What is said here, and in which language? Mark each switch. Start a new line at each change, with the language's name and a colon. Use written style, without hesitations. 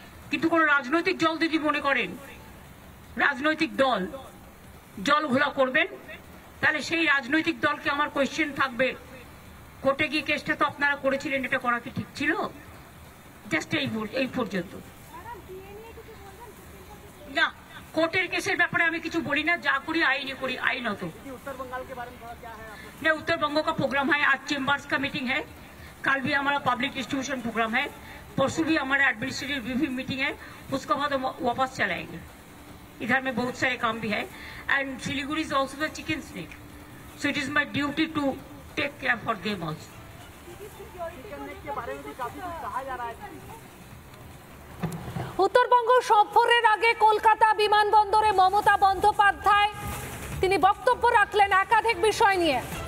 Bangla: কিন্তু কোনো রাজনৈতিক দল যদি মনে করেন রাজনৈতিক দল জল ঘোলা করবেন, তাহলে সেই রাজনৈতিক দলকে আমার কোয়েশ্চেন থাকবে, কোর্টে গিয়ে কেসটা তো আপনারা করেছিলেন, এটা করা কি ঠিক ছিল? জাস্ট এই পর্যন্ত না। কোর্টের কেসের ব্যাপারে আমি কিছু বলি না, যা করি आईने करी आईनत।
Hindi: नहीं, उत्तर बंगो का प्रोग्राम है, आज चेम्बर्स का मीटिंग है, कल भी हमारा पब्लिक डिस्ट्रीब्यूशन प्रोग्राम है, परसों भी हमारा एडमिनिस्ट्रेटिव रिव्यू मीटिंग है, उसके बाद हम वापस चलाएंगे। इधर में बहुत सारे काम भी है,
English: And Siliguri is also the chicken snake, so it is my duty to take care for them also.
Bangla: Uttarbanga সফরের আগে কলকাতা বিমানবন্দরে মমতা বন্দ্যোপাধ্যায় তিনি বক্তব্য রাখলেন একাধিক বিষয় নিয়ে।